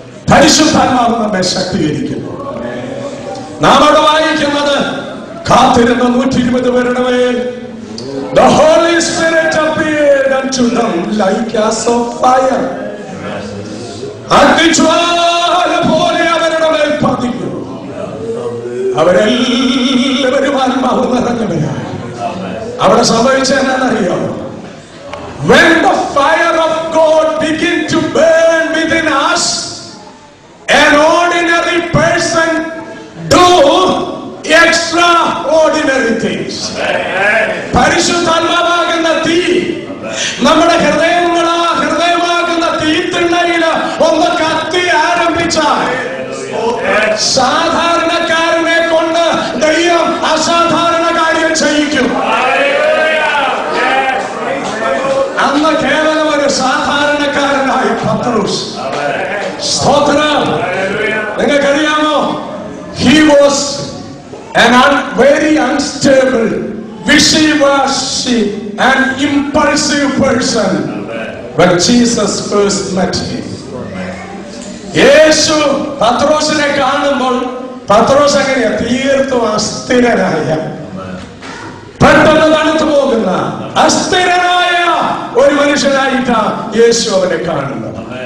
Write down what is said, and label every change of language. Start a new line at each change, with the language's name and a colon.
Malayalam: പരിശുദ്ധാത്മാവ് നമ്മെ ശക്തീകരിക്കുന്നു. നാം അവിടെ വായിക്കുന്നത് കാത്തിരുന്ന 120 പേരുടെ മേൽ
English: the Holy Spirit appeared unto them like as of fire.
Malayalam: അഗ്നിജ്വാല പോലെ അവരുടെ മേൽ പതിഞ്ഞു. അവരെല്ലാവരും ആത്മാവ് നിറഞ്ഞവരായി. അവിടെ സംഭവിച്ചെന്നറിയോ?
English: When the fire of God begin to burn within us, an ordinary person do extraordinary things.
Malayalam: പരിശുദ്ധാത്മാവാകുന്ന തീ നമ്മുടെ ഹൃദയമാകുന്ന തീത്തിണ്ണയില് ഒന്ന് കത്തി ആരംഭിച്ചാൽ സാധാരണക്കാരനെ കൊണ്ട് ദൈവം അസാധാരണ കാര്യം ചെയ്യിക്കും. അന്ന് കേവലം ഒരു സാധാരണക്കാരനായി പത്രോസ്. സ്തോത്രം. നിങ്ങൾക്കറിയാമോ?
English: He was an very unstable, wishy-washy and impulsive person when Jesus first met him.
Malayalam: യേശു പത്രോസിനെ കാണുമ്പോൾ പത്രോസ് എങ്ങനെയാ? തീർത്തും അസ്ഥിരനായ, പെട്ടെന്ന് തണുത്തു പോകുന്ന അസ്ഥിരനായ ഒരു മനുഷ്യനായിട്ടാണ് യേശു അവനെ കാണുന്നത്.